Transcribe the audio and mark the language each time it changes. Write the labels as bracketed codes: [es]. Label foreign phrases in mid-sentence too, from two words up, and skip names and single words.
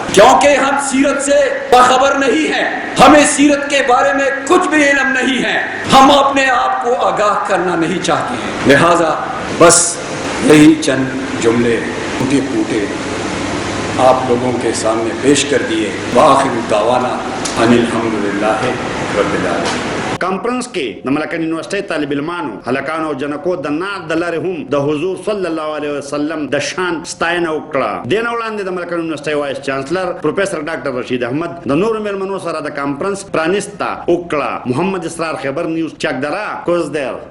[ur] کیونکہ ہم سیرت سے باخبر نہیں ہیں، ہمیں سیرت کے بارے میں کچھ بھی علم نہیں ہے، ہم اپنے آپ کو آگاہ کرنا نہیں چاہتے ہیں. لہذا بس یہی چند جملے ٹوٹے پھوٹے آپ لوگوں کے سامنے پیش کر دیے. [ar] وآخر دعوانا ان الحمدللہ رب العالمین. [ps] کانفرنس کې د ملکن یونیورسٹی طالب علمانو، هلکانو او جنکو د نعت د لارې هم د حضور [ar] صلی الله علیه وسلم [ps] د شان ستاینه وکړه. دې نه وړاندې د ملکن یونیورسٹی وایس چانسلر پروفیسر ډاکټر رشید احمد د نورو میلمنو سره د کانفرنس پرانیسته وکړه. محمد اسرار، خیبر نیوز، چک درا، کوزدر.